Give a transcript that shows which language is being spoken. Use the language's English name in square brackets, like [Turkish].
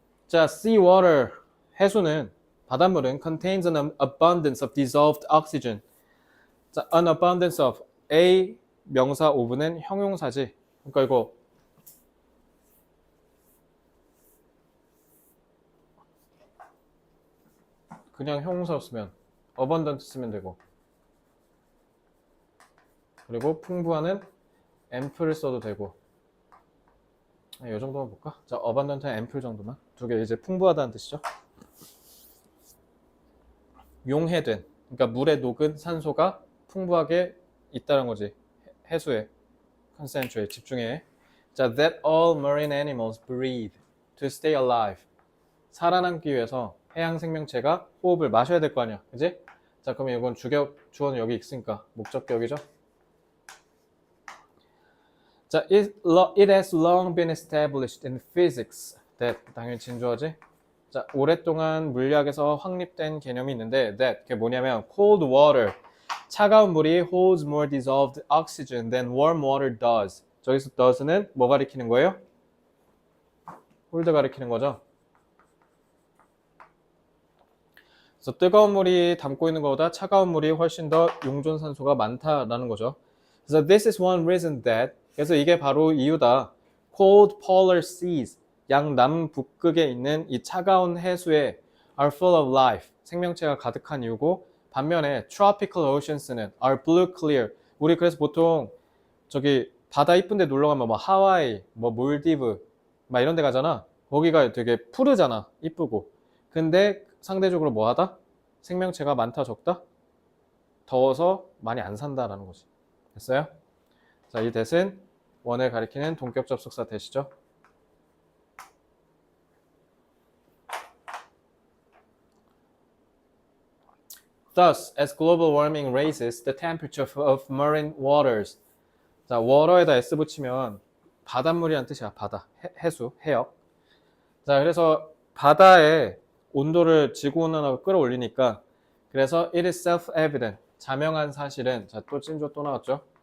[English] 자, sea water [Korean] 해수는 바닷물은 [English] contains an abundance of dissolved oxygen. [Korean] 자, [English] an abundance of A [Korean] 명사 오브는 형용사지. 그러니까 이거 그냥 형용사 쓰면 abundant 쓰면 되고, 그리고 풍부한은 ample을 써도 되고. 이 정도만 볼까? 자, abundant은 ample 정도만. 두 개 이제 풍부하다는 뜻이죠. 용해된, 그러니까 물에 녹은 산소가 풍부하게 있다는 거지. 해수에. concentrate, 집중해. [English] 자, that all marine animals breathe to stay alive. [Korean] 살아남기 위해서 해양 생명체가 호흡을 마셔야 될 거 아니야. 그지? 자, 그러면 이건 주어는 여기 있으니까 목적격이죠. [English] 자, it has long been established in physics that, [Korean] 당연히 진주어지. 자, 오랫동안 물리학에서 확립된 개념이 있는데 that, 그게 뭐냐면 [English] cold water, [Korean] 차가운 물이 [English] holds more dissolved oxygen than warm water does. [Korean] 저기서 does는 뭐 가리키는 거예요? hold 가리키는 거죠. 그래서 뜨거운 물이 담고 있는 것보다 차가운 물이 훨씬 더 용존산소가 많다라는 거죠. 그래서 [English] this is one reason that, [Korean] 그래서 이게 바로 이유다. [English] cold polar seas, [Korean] 양남북극에 있는 이 차가운 해수에 [English] are full of life, [Korean] 생명체가 가득한 이유고, 반면에 [English] tropical oceans는 are blue clear. [Korean] 우리 그래서 보통 저기 바다 이쁜데 놀러 가면 뭐 하와이, 뭐 몰디브 막 이런 데 가잖아. 거기가 되게 푸르잖아. 이쁘고. 근데 상대적으로 뭐하다? 생명체가 많다 적다? 더워서 많이 안 산다라는 거지. 됐어요? 자, 이 that은 원을 가리키는 동격 접속사 that이죠. [English] Thus, as global warming raises the temperature of marine waters. [Korean] 자, water에다 s 붙이면 바닷물이란 뜻이야. 바다, 해수, 해역. 자, 그래서 바다의 온도를 지구온난화가 끌어올리니까, 그래서 [English] it is self-evident, [Korean] 자명한 사실은, 자, 또 찐조 또 나왔죠.